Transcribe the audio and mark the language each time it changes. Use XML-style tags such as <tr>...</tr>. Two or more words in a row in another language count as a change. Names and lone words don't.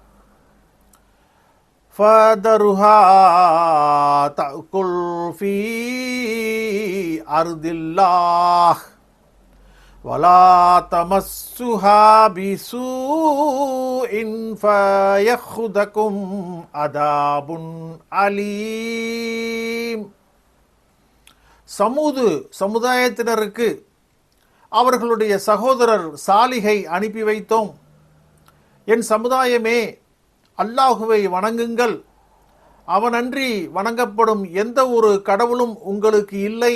<ar>فَذَرُوهَا تَأْكُلْ فِي أَرْضِ اللَّهِ وَلَا تَمَسُّوهَا بِسُوءٍ فَيَأْخُذَكُمْ عَذَابٌ أَلِيمٌ.</ar> <ta>சமூது சமுதாயத்தினருக்கு அவர்களுடைய சகோதரர் சாலிகை அனுப்பி வைத்தோம். என் சமுதாயமே, அல்லாஹுவை வணங்குங்கள். அவனன்றி வணங்கப்படும் எந்த ஒரு கடவுளும் உங்களுக்கு இல்லை.</ta>